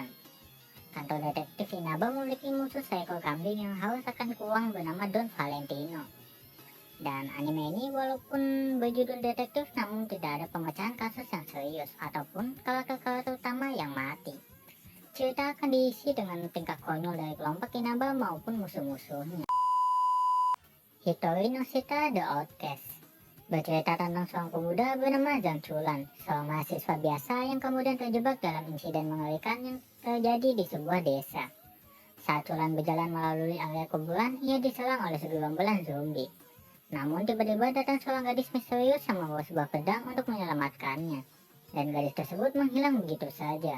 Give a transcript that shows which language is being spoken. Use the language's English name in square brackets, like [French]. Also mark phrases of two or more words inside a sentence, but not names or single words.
[Indonesian] Kantor detektif Inaba memiliki musuh seekor kambing yang haus akan uang bernama Don Valentino. Dan anime ini walaupun berjudul detektif namun tidak ada pemecahan kasus yang serius ataupun karakter-karakter utama yang mati. Cerita akan diisi dengan tingkah konyol dari kelompok Inaba maupun musuh-musuhnya. Hitori no Shita The Outcast bercerita tentang seorang pemuda bernama Zhang Chulan, seorang mahasiswa biasa yang kemudian terjebak dalam insiden mengerikan yang terjadi di sebuah desa. Saat Chulan berjalan melalui area kuburan, ia diserang oleh segerombolan zombie. Namun tiba-tiba datang seorang gadis misterius yang membawa sebuah pedang untuk menyelamatkannya, dan gadis tersebut menghilang begitu saja.